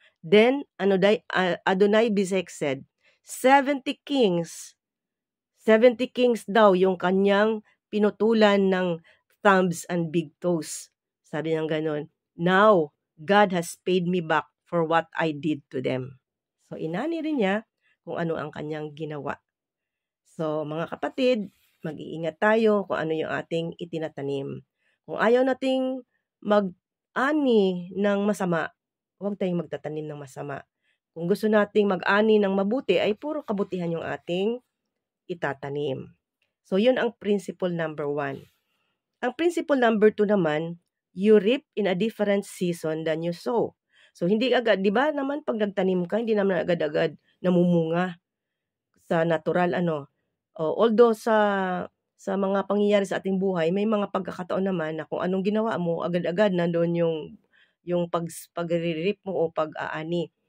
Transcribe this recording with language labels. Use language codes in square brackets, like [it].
[en] Then Adonai-Bezek said, 70 kings [tl] daw yung kanyang pinutulan ng [en] thumbs and big toes. [tl] Sabi niya gano'n, [en] "Now, God has paid me back for what I did to them." [tl] So, inani rin niya kung ano ang kanyang ginawa. So, mga kapatid, mag-iingat tayo kung ano yung ating itinatanim. Kung ayaw nating mag-ani ng masama, huwag tayong magtatanim ng masama. Kung gusto nating mag-ani ng mabuti, ay puro kabutihan yung ating itatanim. So, yun ang principle number 1. Ang principle number 2 naman, [en] you reap in a different season than you sow. [tl] So, hindi agad, di ba naman pag nagtanim ka, hindi naman agad-agad namumunga sa natural, although sa mga pangyayari sa ating buhay, may mga pagkakataon naman na kung anong ginawa mo, agad-agad nandoon yung pag-re-reap mo o pag-aani.